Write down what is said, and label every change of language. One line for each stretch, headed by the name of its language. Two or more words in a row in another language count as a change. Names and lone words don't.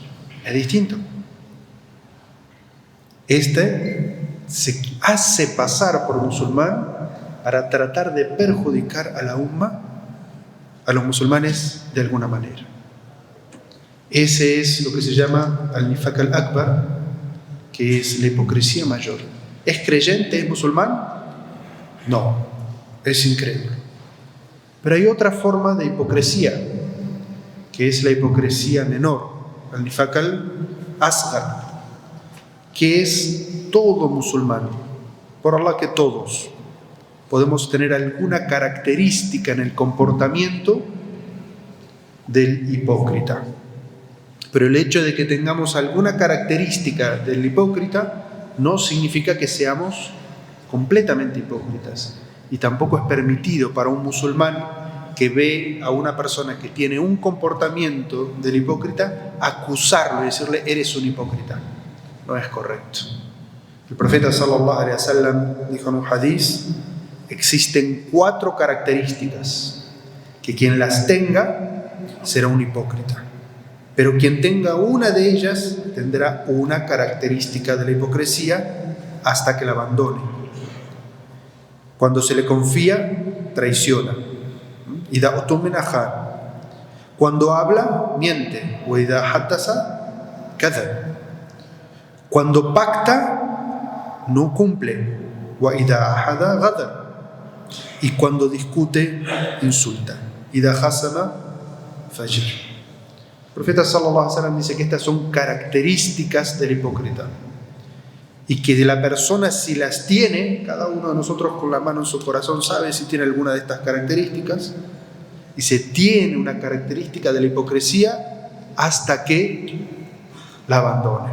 Spanish: Es distinto. Se hace pasar por musulmán para tratar de perjudicar a la umma, a los musulmanes de alguna manera. Ese es lo que se llama
Arabic: النفاق الأكبر,
Spanish: que es la hipocresía mayor. ¿Es creyente? ¿Es musulmán? No, es incrédulo. Pero hay otra forma de hipocresía, que es la hipocresía menor,
Arabic: النفاق الأصغر,
Spanish: que es todo musulmán. Por Allah que todos podemos tener alguna característica en el comportamiento del hipócrita. Pero el hecho de que tengamos alguna característica del hipócrita no significa que seamos completamente hipócritas. Y tampoco es permitido para un musulmán que ve a una persona que tiene un comportamiento del hipócrita acusarlo y decirle, eres un hipócrita. No es correcto. El profeta
Arabic: صلى الله عليه وسلم
Spanish: dijo en un hadith, existen 4 características que quien las tenga será un hipócrita. Pero quien tenga una de ellas tendrá una característica de la hipocresía hasta que la abandone. Cuando se le confía, traiciona.
Arabic: إذا اؤتمن خان.
Spanish: Cuando habla, miente.
Arabic: وإذا حدث كذب.
Spanish: Cuando pacta, no cumple.
Arabic: وإذا عاهد, ghadar.
Spanish: Y cuando discute, insulta.
Arabic: إذا خاصم فجر.
Spanish: El profeta
Arabic: صلى الله عليه وسلم
Spanish: dice que estas son características del hipócrita y que de la persona, si las tiene, cada uno de nosotros con la mano en su corazón sabe si tiene alguna de estas características, y se tiene una característica de la hipocresía hasta que la abandone.